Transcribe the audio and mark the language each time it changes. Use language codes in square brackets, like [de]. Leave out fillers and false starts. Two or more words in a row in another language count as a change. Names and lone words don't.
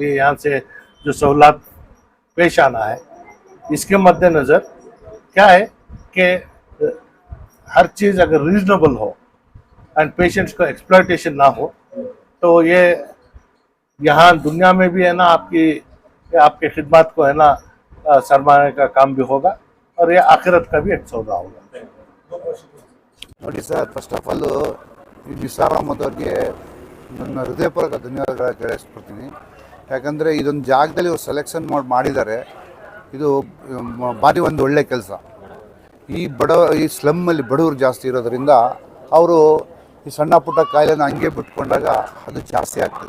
[hi] लिए यहाँ से जो सहूलत पेश आना है, इसके मद्देनज़र क्या है कि हर चीज़ अगर रीजनेबल हो [en] and patients [hi] को एक्सप्लॉयटेशन ना हो, तो ये यहाँ दुनिया में भी है ना आपके खिदमत को है ना सरमाने का काम भी होगा, और ये आखिरत का भी एक सौदा होगा। [kn] ನೋಡಿ ಸರ್, [en] first of all [kn] ಈ ನಿಸಾರ್ ಅಹಮದ್ ಅವ್ರಿಗೆ ನನ್ನ ಹೃದಯಪೂರ್ವಕ ಧನ್ಯವಾದಗಳು ತಿಳಿಸ್ಬಿಡ್ತೀನಿ. ಯಾಕಂದರೆ ಇದೊಂದು ಜಾಗದಲ್ಲಿ ಇವ್ರು ಸೆಲೆಕ್ಷನ್ ಮಾಡಿದ್ದಾರೆ. ಇದು ಭಾರಿ ಒಂದು ಒಳ್ಳೆ ಕೆಲಸ. ಈ ಸ್ಲಮ್ಮಲ್ಲಿ ಬಡವರು ಜಾಸ್ತಿ ಇರೋದರಿಂದ ಅವರು ಈ ಸಣ್ಣ ಪುಟ್ಟ ಕಾಯಿಲೆನ ಹಂಗೆ ಬಿಟ್ಕೊಂಡಾಗ ಅದು ಜಾಸ್ತಿ ಆಗ್ತದೆ.